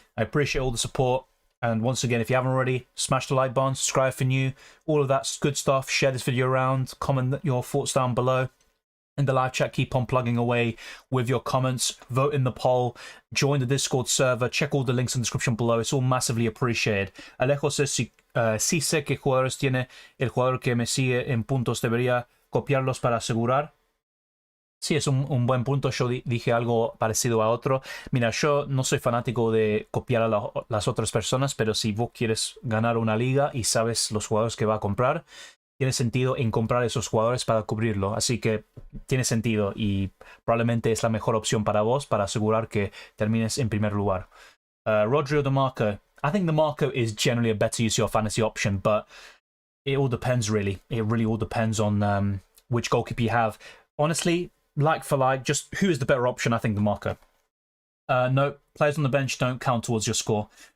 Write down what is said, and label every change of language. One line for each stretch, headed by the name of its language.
English: I appreciate all the support, and once again, if you haven't already, smash the like button, subscribe for new, all of that good stuff. Share this video around, comment your thoughts down below. In the live chat, keep on plugging away with your comments, vote in the poll, join the Discord server, check all the links in the description below. It's all massively appreciated.
Spanish: Alejo says, sí sé que jugadores tiene el jugador que me sigue en puntos, debería copiarlos para asegurar. Sí, es un buen punto. Yo dije algo parecido a otro. Mira, yo no soy fanático de copiar a las otras personas, pero si vos quieres ganar una liga y sabes los jugadores que va a comprar, tiene sentido en comprar esos jugadores para cubrirlo. Así que tiene sentido y probablemente es la mejor opción para vos para asegurar que termines en primer lugar.
English: Rodri or DeMarco? I think DeMarco is generally a better UCL fantasy option, but it all depends, really. It really all depends on which goalkeeper you have. Honestly, like for like, just who is the better option? I think DeMarco. No, players on the bench don't count towards your score.